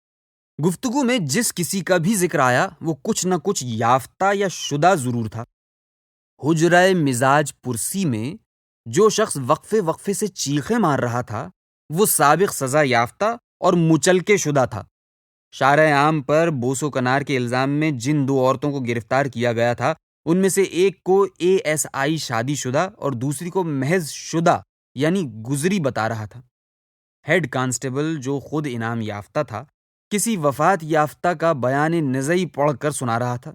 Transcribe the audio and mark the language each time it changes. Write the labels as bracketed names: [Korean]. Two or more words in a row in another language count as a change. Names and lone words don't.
[Urdu] گفتگو میں جس کسی کا بھی ذکر آیا وہ کچھ نہ کچھ یافتہ یا شدہ ضرور تھا۔ حجرہ مزاج پرسی میں جو شخص وقفے وقفے سے چیخیں مار رہا تھا وہ سابق سزا یافتہ اور مچلکے شدہ تھا۔ شارع عام پر بوس و کنار کے الزام میں جن 2 عورتوں کو گرفتار کیا گیا تھا ان میں سے ایک کو ASI شادی شدہ اور دوسری کو محض شدہ یعنی گزری بتا رہا تھا۔ ہیڈ کانسٹیبل جو خود انعام یافتہ تھا کسی وفات یافتہ کا بیان نزعی پڑھ کر سنا رہا تھا۔